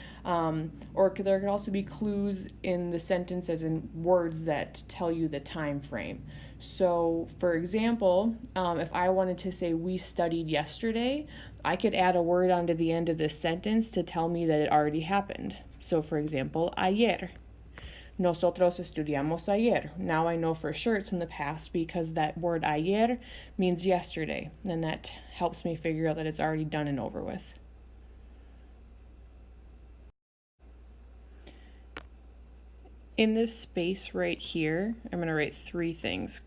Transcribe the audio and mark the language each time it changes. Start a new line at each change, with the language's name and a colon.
English: Or there could also be clues in the sentence as in words that tell you the time frame. So, for example, if I wanted to say we studied yesterday, I could add a word onto the end of this sentence to tell me that it already happened. So, for example, ayer.
Spanish: Nosotros estudiamos ayer.
English: Now I know for sure it's in the past because that word ayer means yesterday, and that helps me figure out that it's already done and over with. In this space right here, I'm going to write three things.